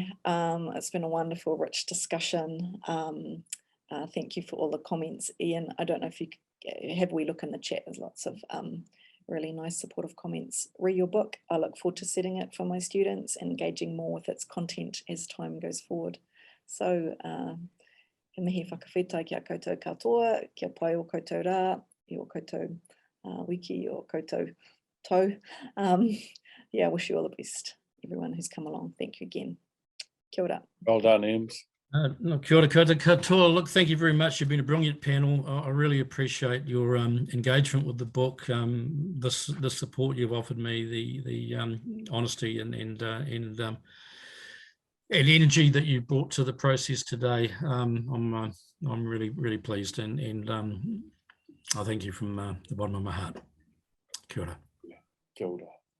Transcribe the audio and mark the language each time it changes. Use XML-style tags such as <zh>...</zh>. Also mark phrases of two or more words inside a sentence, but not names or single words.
<en>It's been a wonderful, rich discussion. Thank you for all the comments, Ian. I don't know if you have we look in the chat. There's lots of really nice supportive comments. Read your book. I look forward to setting it for my students and engaging more with its content as time goes forward. So,</en> <mi>he mihi whakawhitai ki a koutou katoa, kia pai o koutou rā, I o koutou wiki, o koutou tau.</mi> <en>Yeah, I wish you all the best, everyone who's come along. Thank you again.</en> <mi>Kia ora.</mi> <en>Well done, Ems. No,</en> <mi>kia ora katoa.</mi> <en>Look, thank you very much. You've been a brilliant panel. I really appreciate your engagement with the book, the support you've offered me, the honesty and energy that you brought to the process today. I'm really pleased, and I thank you from the bottom of my heart.</en> <mi>Kia ora. Kia ora.</mi>